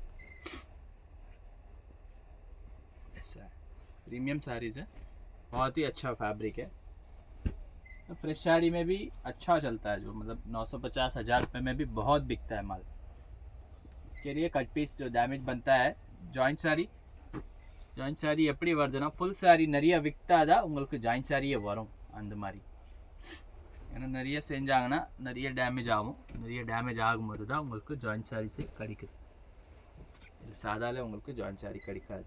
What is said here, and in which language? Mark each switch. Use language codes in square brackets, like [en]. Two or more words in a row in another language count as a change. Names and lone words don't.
[hi] ऐसा है. प्रीमियम साड़ीज़ है, बहुत ही अच्छा फैब्रिक है. तो फ्रेश साड़ी में भी अच्छा चलता है, जो मतलब 950-1000 रुपये में भी बहुत बिकता है माल. इसके लिए कट पीस जो डैमेज बनता है [en] joint saree [ta] எப்படி வருதுன்னா, [en] full saree [ta] நிறைய விற்றாதா உங்களுக்கு ஜாயிண்ட் சாரியே வரும் அந்த மாதிரி. ஏன்னா நிறைய செஞ்சாங்கன்னா நிறைய டேமேஜ் ஆகும். நிறைய டேமேஜ் ஆகும்போது தான் உங்களுக்கு ஜாயிண்ட் சாரீஸே கிடைக்குது. இது சாதாவில் உங்களுக்கு [en] joint saree [ta] கிடைக்காது.